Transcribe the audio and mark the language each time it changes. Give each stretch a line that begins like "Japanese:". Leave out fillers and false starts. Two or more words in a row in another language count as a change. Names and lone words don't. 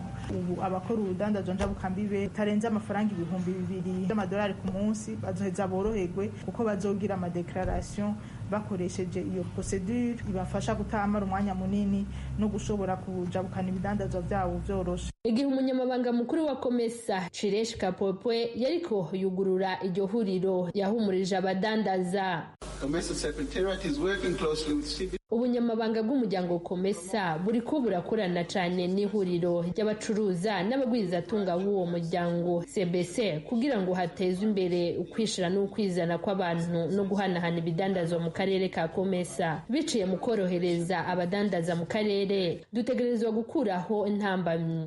Rundi: Ubu abakora urudandazo njabukambibe tarenze amafaranga 2,000 y'amadolari ku munsi bazoheza boroherwe kuko bazogira amadeclaration bakoresheje iyo procedure ibafasha gutamara umwanya munini no gushobora kujabukana ibidandazwa byabo vyoroshe. Igihe umunyamabanga mukuru wa Komesa Chiresh Kapopwe yariko yugurura iryo huriro, yahumurije abadandaza.
English: Komesa Secretariat is working closely with civil.
Rundi: Ubunyamabanga bw'umuryango Komesa buriko burakorana cyane n'ihuriro ry'abacuruza n'abagwizatunga b'uwo muryango CBC kugira ngo hatezwe imbere ukwishira n'ukwizana kw'abantu no guhanahana ibidandazwa mu karere ka Komesa. Biciye mu korohereza abadandaza mu karere, dutegerezwa gukuraho intambamyi.